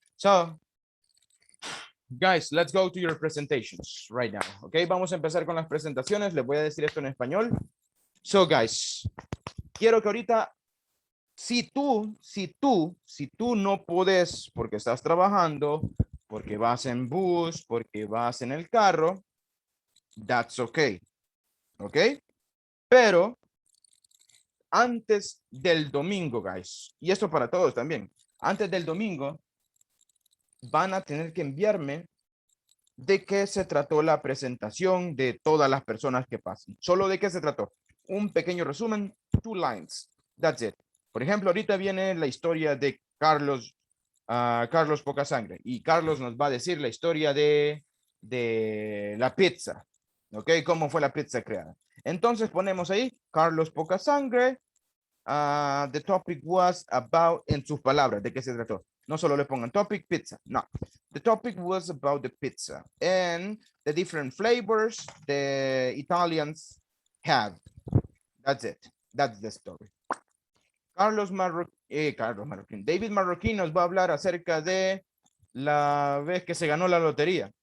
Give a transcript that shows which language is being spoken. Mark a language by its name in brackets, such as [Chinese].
[English] So, guys, let's go to your presentations right now. [Spanish] Okay, vamos a empezar con las presentaciones. Les voy a decir esto en español. So, guys, quiero que ahorita, si tú no puedes porque estás trabajando, porque vas en bus, porque vas en el carro, [English] that's okay. [Spanish] Ok, pero antes del domingo, guys, y esto para todos también, antes del domingo van a tener que enviarme de qué se trató la presentación de todas las personas que pasen. Solo de qué se trató. Un pequeño resumen, [English] 2 lines. That's it. [Spanish] Por ejemplo, ahorita viene la historia de Carlos, Carlos Pocasangre, y Carlos nos va a decir la historia de la pizza. ¿Ok? ¿Cómo fue la pizza creada? Entonces ponemos ahí, Carlos Pocasangre, [English] the topic was about, [Spanish] en sus palabras, ¿de qué se trató? No solo le pongan topic pizza, no. [English] The topic was about the pizza and the different flavors the Italians have. That's it. That's the story. Carlos Marroquín. [Spanish] David Marroquín nos va a hablar acerca de la vez que se ganó la lotería.